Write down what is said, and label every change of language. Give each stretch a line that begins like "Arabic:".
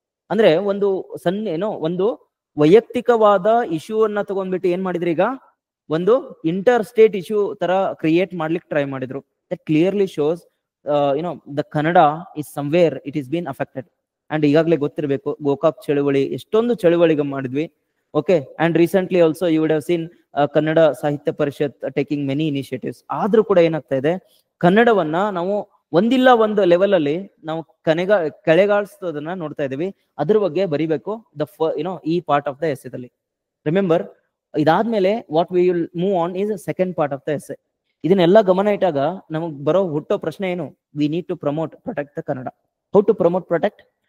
Kannada: ಅಂದ್ರೆ ಒಂದು ವೈಯಕ್ತಿಕವಾದ ಇಶ್ಯೂ ಅನ್ನ ತಗೊಂಡ್ಬಿಟ್ಟು ಏನ್ ಮಾಡಿದ್ರಿ, ಈಗ ಒಂದು ಇಂಟರ್ ಸ್ಟೇಟ್ ಇಶ್ಯೂ ತರ ಕ್ರಿಯೇಟ್ ಮಾಡ್ಲಿಕ್ಕೆ ಟ್ರೈ ಮಾಡಿದ್ರು.
English: That clearly shows the Kannada is somewhere it is been affected.
Kannada: And ಈಗಾಗಲೇ ಗೊತ್ತಿರಬೇಕು, ಗೋಕಾಕ್ ಚಳುವಳಿ, ಎಷ್ಟೊಂದು ಚಳುವಳಿಗೆ ಮಾಡಿದ್ವಿ.
English: Okay, and recently also you would have seen Kannada Sahitya Parishad taking many initiatives.
Kannada: ಆದ್ರೂ ಕೂಡ ಏನಾಗ್ತಾ ಇದೆ, ಕನ್ನಡವನ್ನ ನಾವು ಒಂದಿಲ್ಲ ಒಂದು ಲೆವೆಲ್ ಅಲ್ಲಿ ನಾವು ಕೆಳಗಾಳಿಸೋದನ್ನ ನೋಡ್ತಾ ಇದೀವಿ. ಅದ್ರ ಬಗ್ಗೆ ಬರಿಬೇಕು ಈ
English: Part of the ಎಸ್ಸೆದಲ್ಲಿ. Remember,
Kannada: ಇದಾದ್ಮೇಲೆ
English: What we will move on is second part of the essay.
Kannada: ಇದನ್ನೆಲ್ಲ ಗಮನ ಇಟ್ಟಾಗ ನಮಗ್ ಹುಟ್ಟೋ ಪ್ರಶ್ನೆ ಏನು?
English: We need to protect the Kannada. How to protect?